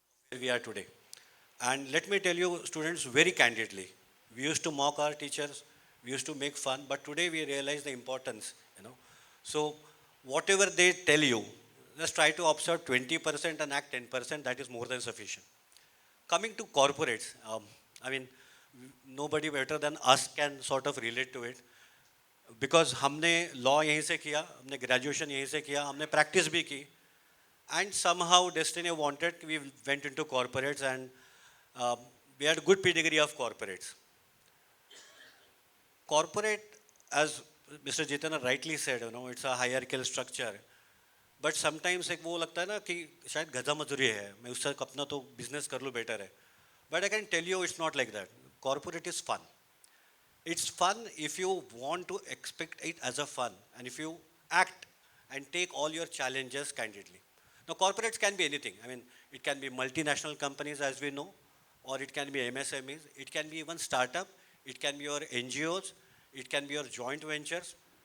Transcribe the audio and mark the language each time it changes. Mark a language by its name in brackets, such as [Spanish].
[English] Where we are today. And let me tell you, students, very candidly, we used to mock our teachers, we used to make fun, but today we realize the importance, you know. So whatever they tell you, just try to observe 20% and act 10%, that is more than sufficient. Coming to corporates, I mean, nobody better than us can sort of relate to it. [Hindi] Because हमने law यहीं से किया, हमने graduation यहीं से किया, हमने practice भी की, and [English] somehow destiny wanted we went into corporates, and we had good pedigree of corporates. Corporate, as Mr. Jitana rightly said, you know, it's a hierarchical structure, [Hindi] but sometimes एक वो लगता है ना कि शायद गधा मजदूरी है, मैं उससे अपना तो बिजनेस कर लूँ बेटर है, [English] But I can tell you it's not like that. Corporate is fun. It's fun if you want to expect it as a fun and if you act and take all your challenges candidly. Now, corporates can be anything. I mean, it can be multinational companies as we know, or it can be MSMEs, it can be even startup, it can be your NGOs, it can be your joint ventures.